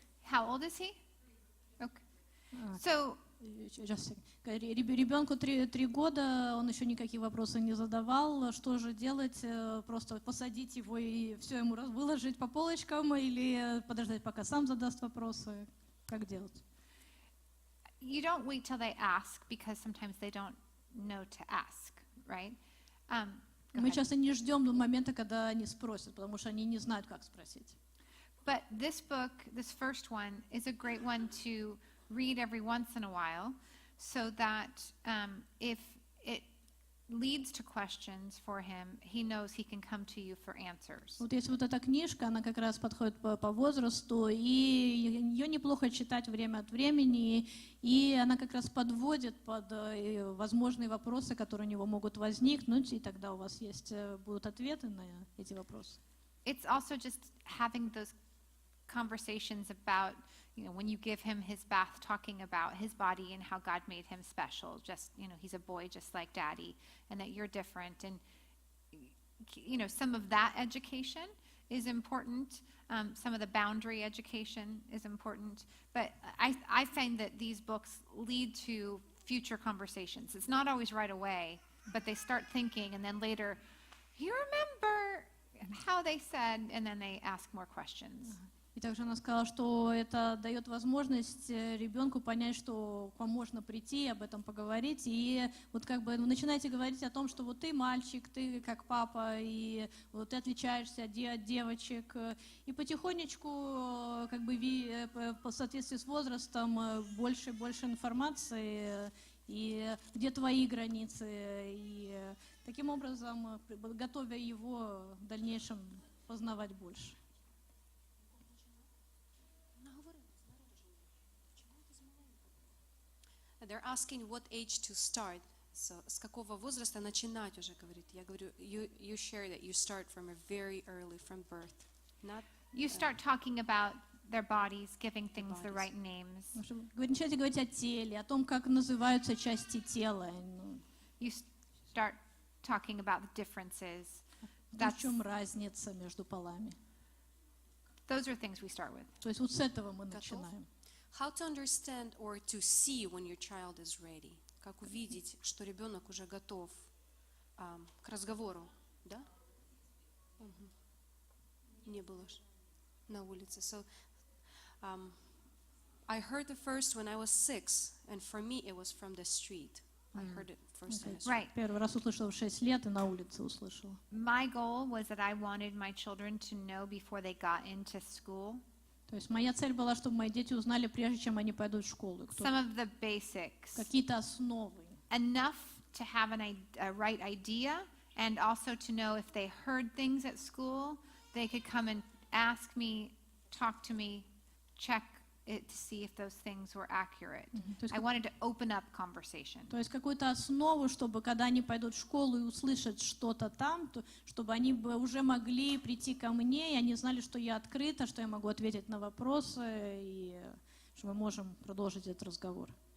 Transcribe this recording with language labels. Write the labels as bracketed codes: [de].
[en] How old is he? Okay. So [ru] Ребенку 3 года, он еще никакие вопросы не задавал. Что же делать? Просто посадить его и все ему выложить по полочкам или подождать, пока сам задаст вопросы? Как делать? [en] you don't wait till they ask because sometimes they don't know to ask, right? Go [ru] Мы [en] ahead. [ru] часто не ждем до момента, когда они спросят, потому что они не знают, как спросить. [en] But this book, this first one, is a great one to read every once in a while so that if it leads to questions for him, he knows he can come to you for answers. [ru] Вот есть вот эта книжка, она как раз подходит по возрасту, и ее неплохо читать время от времени, и она как раз подводит под возможные вопросы, которые у него могут возникнуть, и тогда у вас будут ответы на эти вопросы. [en] It's also just having those conversations about, when you give him his bath, talking about his body and how God made him special. Just, he's a boy just like daddy, and that you're different. And, some of that education is important. Some of the boundary education is important. But I find that these books lead to future conversations. It's not always right away, but they start thinking, and then later, you remember how they said, and then they ask more questions. [ru] И также она сказала, что это дает возможность ребенку понять, что к вам можно прийти, об этом поговорить. И вот как бы вы начинаете говорить о том, что вот ты мальчик, ты как папа, и вот ты отличаешься от девочек. И потихонечку, как бы по соответствии с возрастом, больше и больше информации, и где твои границы. И таким образом, готовя его в дальнейшем познавать больше. [en] They're asking what age to start. [ru] So, с какого возраста начинать уже, говорит. Я говорю, [en] you share that you start from a very early, from birth. Not, You start talking about their bodies, giving things the bodies. right names. [ru] Начайте говорить о теле, о том, как называются части тела, [en] You start talking about the differences. [ru] в чем разница между полами. [en] Those are things we start with. [ru] То есть вот с этого мы Готов? начинаем. [en] How to understand or to see when your child is ready. [ru] Как увидеть, что ребенок уже готов к разговору, да? Мгм. Не было на улице. [en] So, I heard the first when I was 6, and for me it was from the street. I heard it first on the street. Right. [ru] Первый раз услышала в 6 лет и на улице услышала. [en] My goal was that I wanted my children to know before they got into school [ru] То есть моя цель была, чтобы мои дети узнали, прежде чем они пойдут в школу, [en] some of the basics, [ru] какие-то основы. [en] enough to have a right idea, and also to know if they heard things at school, they could come and ask me, talk to me, check it to see if those things were accurate. [ru] То есть [en] I wanted to open up conversation. [ru] То есть какую-то основу, чтобы когда они пойдут в школу и услышат что-то там, чтобы они бы уже могли прийти ко мне, и они знали, что я открыта, что я могу ответить на вопросы, и что мы можем продолжить этот разговор.